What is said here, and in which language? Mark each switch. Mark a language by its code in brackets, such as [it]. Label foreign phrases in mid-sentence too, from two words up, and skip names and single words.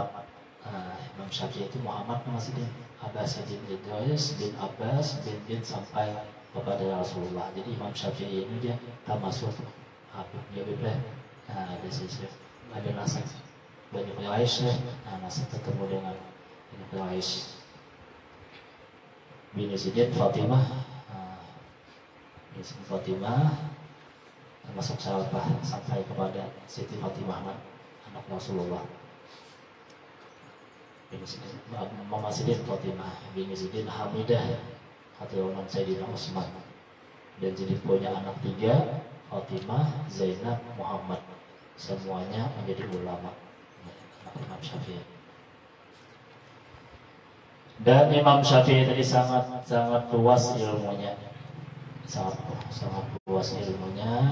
[id] Imam Syafi'i itu Muhammad [bjn] nama Sidin. [id] Abbas bin Idris bin Abbas bin sampai kepada Rasulullah. Jadi Imam Syafi'i ini dia termasuk Habib dia bebas. Ada sisi ada nasab Bani Quraisy. Nasab ketemu dengan Bani Quraisy. [bjn] Bini Sidin [id] Fatimah. Bini Fatimah termasuk sahabat sampai kepada Siti Fatimah anak Rasulullah. [bjn] Mama Sidin [id] Fatimah, [bjn] bini Sidin [id] Hamidah, keturunan Sayyidina Utsman, dan jadi punya anak 3, Fatimah, Zainab, Muhammad, semuanya menjadi ulama. Anak Imam Syafi'i. Dan Imam Syafi'i tadi sangat luas ilmunya, sangat luas ilmunya.